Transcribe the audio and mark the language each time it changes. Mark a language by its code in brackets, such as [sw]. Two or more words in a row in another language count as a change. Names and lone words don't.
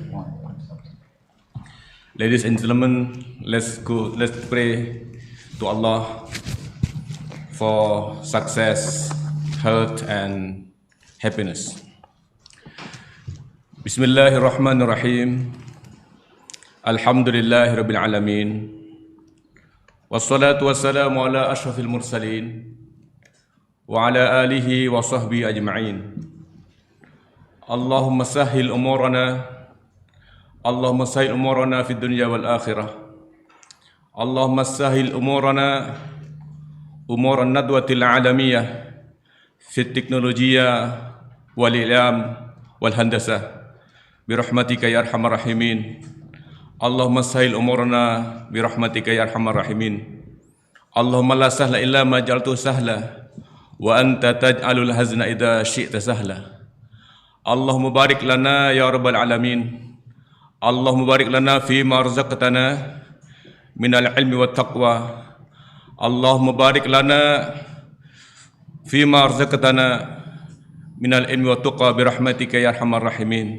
[en] Ladies and gentlemen, let's pray to Allah for success, health and happiness. [ar] Bismillahirrahmanirrahim. الحمد لله رب العالمين. والصلاة والسلام على أشرف المرسلين وعلى آله وصحبه أجمعين. اللهم سهل أمورنا في الدنيا والآخرة. اللهم سهل أمورنا أمور الندوة العالمية في التكنولوجية والإعلام والهندسة برحمتك يا أرحم الراحمين. اللهم سهل أمورنا برحمتك يا أرحم الراحمين. اللهم لا سهل إلا ما جعلت سهلا وأنت تجعل الحزن إذا شئت سهلا. اللهم بارك لنا يا رب العالمين. اللهم بارك لنا فيما رزقتنا من العلم والتقوى. اللهم بارك لنا فيما رزقتنا من العلم والتقوى برحمتك يا أرحم الراحمين.